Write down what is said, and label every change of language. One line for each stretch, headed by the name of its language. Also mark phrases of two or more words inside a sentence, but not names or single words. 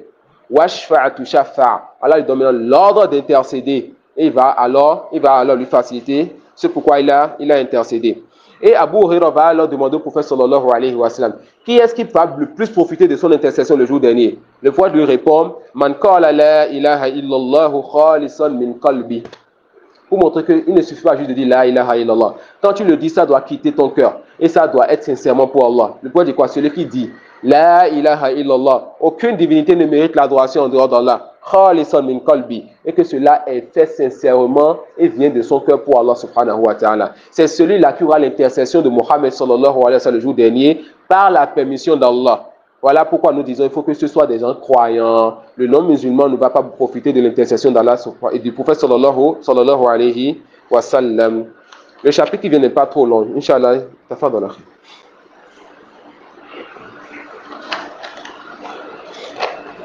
Arabic: واشفع تشفع',
French: Allah lui donne l'ordre d'intercéder. Et il va alors lui faciliter ce pourquoi il a intercédé. Et Abu Hurairah va alors demander au prophète
Arabic: صلى الله عليه وسلم,
French: qui est-ce qui va le plus profiter de son intercession le jour dernier? Le prophète lui répond,
Arabic: من قال لا إله إلا الله خالصا من قلبي.
French: Pour montrer qu'il ne suffit pas juste de dire
Arabic: لا إله إلا الله.
French: Quand tu le dis, ça doit quitter ton cœur. Et ça doit être sincèrement pour Allah. Le prophète dit quoi? Celui qui dit
Arabic: لا إله إلا الله,
French: aucune divinité ne mérite l'adoration en dehors d'Allah.
Arabic: خالصا من قلبي,
French: et que cela est fait sincèrement et vient de son cœur pour Allah
Arabic: سبحانه وتعالى.
French: C'est celui-là qui aura l'intercession de Mohammed
Arabic: صلى الله عليه وسلم
French: le jour dernier par la permission d'Allah. Voilà pourquoi nous disons il faut que ce soit des gens croyants. Le non-musulman ne va pas profiter de l'intercession d'Allah et du prophète
Arabic: صلى الله عليه وسلم.
French: Le chapitre qui vient n'est pas trop long. Inch'Allah, tafadhal.